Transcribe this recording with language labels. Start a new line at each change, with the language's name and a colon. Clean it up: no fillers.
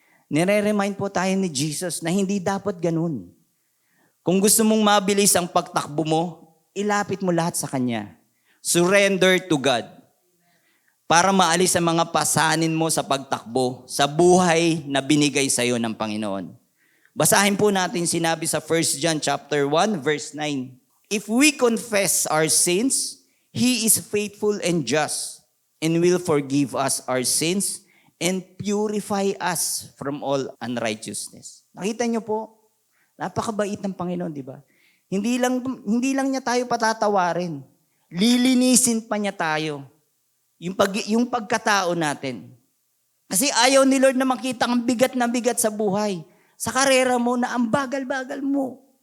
Filipino: Nire-remind po tayo ni Jesus na hindi dapat ganun. Kung gusto mong mabilis ang pagtakbo mo, ilapit mo lahat sa Kanya.
English: Surrender to God.
Filipino: Para maalis ang mga pasanin mo sa pagtakbo, sa buhay na binigay sa iyo ng Panginoon. Basahin po natin sinabi sa 1 John chapter 1 verse 9.
English: If we confess our sins, He is faithful and just and will forgive us our sins and purify us from all unrighteousness.
Filipino: Nakita niyo po, napakabait ng Panginoon, di ba? Hindi lang niya tayo patatawarin. Lilinisin pa niya tayo. Yung pagkatao natin. Kasi ayaw ni Lord na makita ang bigat na bigat sa buhay. Sa karera mo na ang bagal-bagal mo.